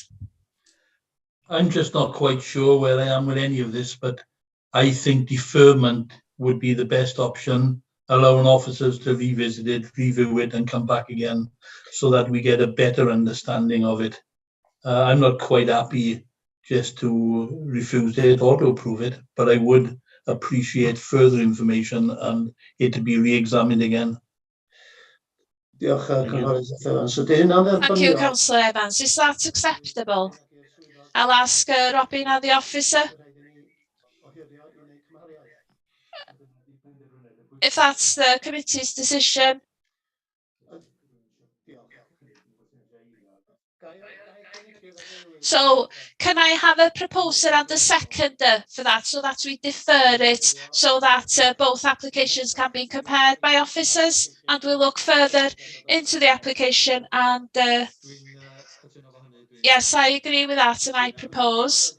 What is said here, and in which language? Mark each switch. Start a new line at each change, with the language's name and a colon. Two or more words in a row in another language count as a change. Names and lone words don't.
English: I'm just not quite sure where I am with any of this, but I think deferment would be the best option, allowing officers to revisit it, review it, and come back again so that we get a better understanding of it. I'm not quite happy just to refuse it or to approve it, but I would appreciate further information and it to be re-examined again.
Welsh: Diolch, Cynghorydd Jeff Evans. So 'di hynna'n
English: Thank
Welsh: dderbyniol?
English: you, Councillor Evans. Is that acceptable? I'll ask Robin and the officer. If that's the committee's decision. So can I have a proposer and a seconder for that so that we defer it so that both applications can be compared by officers, and we'll look further into the application and yes, I agree with that and I propose.